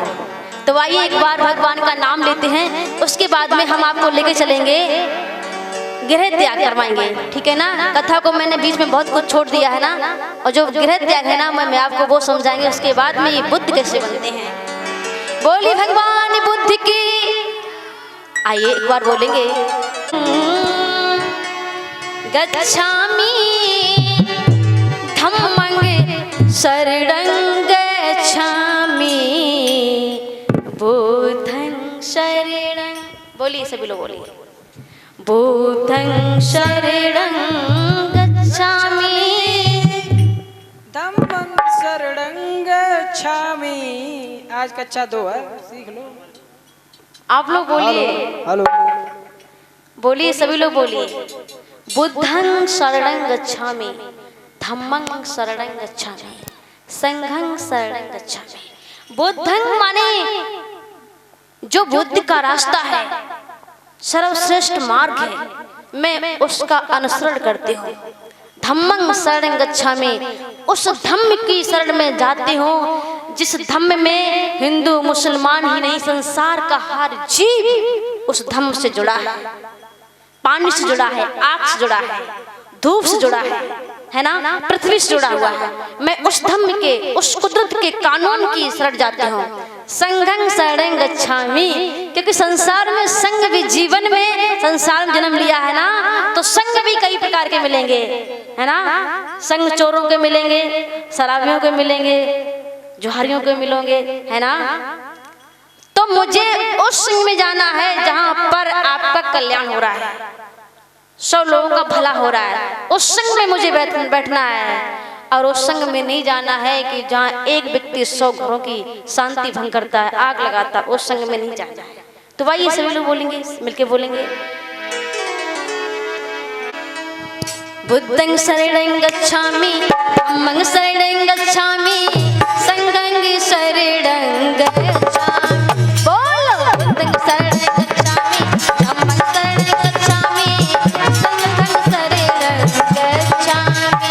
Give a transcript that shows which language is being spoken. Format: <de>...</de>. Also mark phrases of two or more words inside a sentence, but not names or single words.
<hi>तो आइए एक बार भगवान का नाम लेते हैं, उसके बाद में हम आपको लेके चलेंगे, गृह त्याग करवाएंगे, ठीक है ना। कथा को मैंने बीच में बहुत कुछ छोड़ दिया है ना, और जो गृह त्याग है ना मैं आपको वो समझाएंगे, उसके बाद में ये बुद्ध कैसे बनते हैं। बोली भगवान बुद्ध की। आइए एक बार बोलेंगे,</hi> <pi>गच्छामि धम्मं शरणं गच्छामि बुद्धं शरणं।</pi> <hi>बोलिए सभी लोग बोलिए,</hi> <pi>बुद्धं शरणं गच्छामि धम्मं शरणं गच्छामि।</pi> <hi>आज कक्षा 2 है, सीख लो। आप लोग बोलिए, हेलो बोलिए सभी लोग बोलिए,</hi> <pi>बुद्धं शरणं गच्छामि धम्मं शरणं गच्छामि संघं शरणं गच्छामि।</pi> <hi>बुद्धं माने जो बुद्ध का रास्ता है, सर्वश्रेष्ठ मार्ग है, मैं उसका अनुसरण करती हूँ।</hi> <pi>धम्मं शरणं गच्छामि,</pi> <hi>उस धम्म की शरण में जाती हूँ जिस धम्म में हिंदू मुसलमान ही नहीं संसार का हर जीव उस धम्म से जुड़ा है। पानी से जुड़ा है, आग से जुड़ा है, धूप से जुड़ा है ना, पृथ्वी से जुड़ा हुआ है। मैं उस धम्म के, उस कुदरत के कानून की शरण जाती हूँ।</hi> <pi>संघं शरणं गच्छामि,</pi> <hi>क्योंकि संसार में संघ भी, जीवन में संसार में जन्म लिया है ना, तो संघ भी कई प्रकार के मिलेंगे, है ना। संघ चोरों के मिलेंगे, शराबियों के मिलेंगे, जुहारियों के मिलोगे, है ना। तो मुझे उस संघ में जाना है जहां पर आपका कल्याण हो रहा है, 100 लोगों का भला हो रहा है, उस संघ में मुझे बैठना है। और उस संघ में नहीं जाना है कि जहाँ एक व्यक्ति 100 घरों की शांति भंग करता है, आग लगाता है, उस संघ में नहीं जाना है। तो भाई सभी लोग बोलेंगे, मिलके बोलेंगे,</hi> <pi>बुद्धं शरणं गच्छामि धम्मं शरणं गच्छामि संघं शरणं गच्छामि। बोलो, बुद्धं शरणं गच्छामि धम्मं शरणं गच्छामि संघं शरणं गच्छामि।</pi>